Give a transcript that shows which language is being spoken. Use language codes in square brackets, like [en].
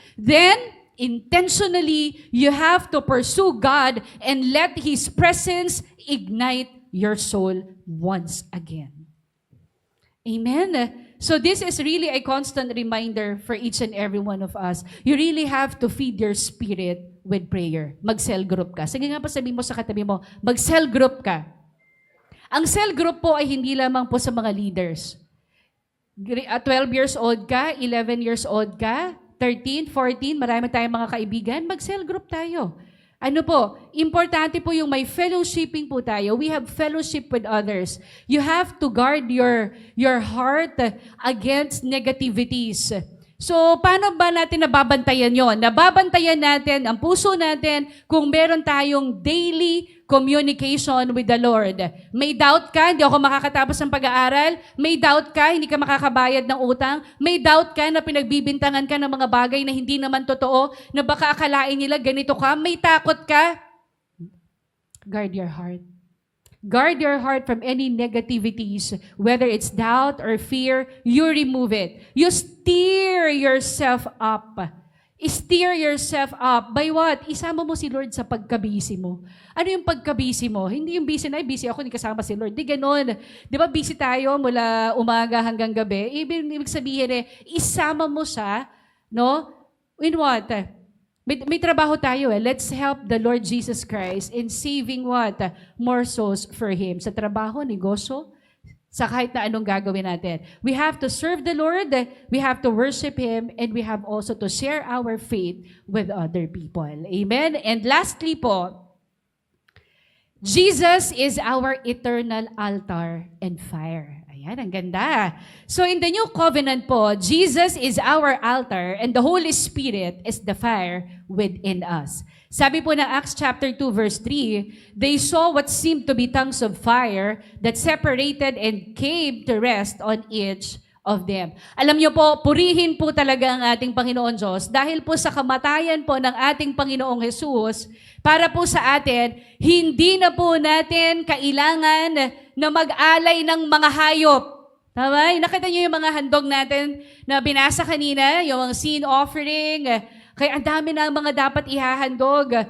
[en] Then, intentionally, you have to pursue God and let His presence ignite your soul once again. Amen? So this is really a constant reminder for each and every one of us. You really have to feed your spirit with prayer. [tl] Mag-cell group ka. Sige nga pa sabihin mo sa katabi mo, mag-cell group ka. Ang cell group po ay hindi lamang po sa mga leaders. 12 years old ka, 11 years old ka, 13, 14, marami tayong mga kaibigan, mag-cell group tayo. Ano po, importante po yung may fellowshipping po tayo. [en] We have fellowship with others. You have to guard your heart against negativities. [tl] So, paano ba natin nababantayan yon? Nababantayan natin ang puso natin kung meron tayong [en] daily communication with the Lord. [tl] May doubt ka, hindi ako makakatapos ng pag-aaral. May doubt ka, hindi ka makakabayad ng utang. May doubt ka na pinagbibintangan ka ng mga bagay na hindi naman totoo, na baka akalain nila ganito ka. May takot ka. [en] Guard your heart. Guard your heart from any negativities, whether it's doubt or fear, you remove it. You steer yourself up. Steer yourself up. By what? [tl] Isama mo si Lord sa pagkabisi mo. Ano yung pagkabisi mo? Hindi yung busy na, busy ako, hindi kasama si Lord. Di ganon. Di ba busy tayo mula umaga hanggang gabi? Ibig sabihin isama mo siya, no? [en] In what? [tl] May trabaho tayo [en] Let's help the Lord Jesus Christ in saving what? More souls for Him. [tl] Sa trabaho, negosyo, sa kahit na anong gagawin natin. [en] We have to serve the Lord, we have to worship Him, and we have also to share our faith with other people. Amen? And lastly po, Jesus is our eternal altar and fire. [tl] Ayan, ang ganda. [en] So in the new covenant po, Jesus is our altar and the Holy Spirit is the fire within us. [tl] Sabi po ng [en] Acts chapter 2 verse 3, they saw what seemed to be tongues of fire that separated and came to rest on each of them. [tl] Alam niyo po, purihin po talaga ang ating Panginoon Diyos dahil po sa kamatayan po ng ating Panginoong Jesus, para po sa atin, hindi na po natin kailangan na mag-alay ng mga hayop. Tama? Nakita niyo yung mga handog natin na binasa kanina, yung mga sin offering, kaya ang dami na mga dapat ihahandog.